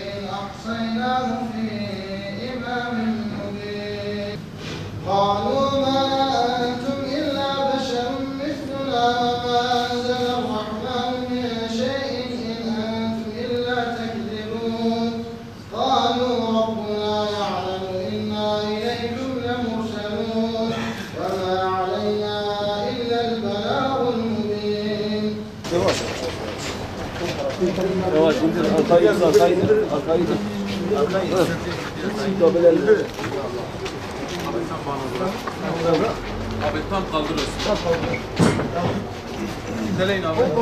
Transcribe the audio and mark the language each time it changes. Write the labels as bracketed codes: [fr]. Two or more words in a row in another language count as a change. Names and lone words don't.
[ar] أَحْصَيْنَاهُ فِي إِمَامٍ مُبِينٍ قَالُوا مَا أَنْتُمْ إِلَّا بَشَرٌ مِثْلُنَا وَمَا أَنزَلَ الرَّحْمَنُ مِنْ شَيْءٍ إِنْ أَنْتُمْ إِلَّا تَكْذِبُونَ قَالُوا رَبُّنَا يَعْلَمُ إِنَّا إِلَيْكُمْ لَمُرْسَلُونَ وَمَا عَلَيْنَا إِلَّا الْبَلَاغُ الْمُبِينُ. [tr] Yavaş indir, arkayı indir, arkayı indir, arkayı indir. Arkayı indir. Abi tam kaldırıyorsun. Tam kaldırıyorsun. İndeleyin abi.